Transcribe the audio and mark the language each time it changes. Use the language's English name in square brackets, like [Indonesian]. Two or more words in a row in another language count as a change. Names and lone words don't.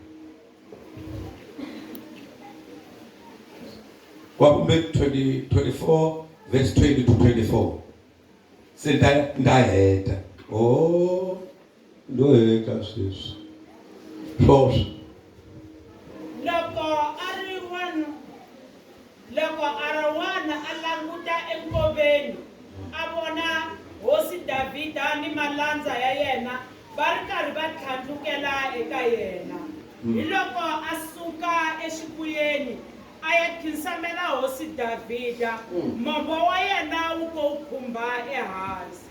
[English] What make 24, verse 20 to 24. Say that. Oh, no, sis. Close. [Tsonga] Loko arawana alanguta enkoveni abona hosi Davida ni malanza ya yena bari karhi va tlhandlukela eka yena. Hi loko asuka exikuyeni a ya khinsamela hosi Davida mombo wa yena wu ko khumba ehansi.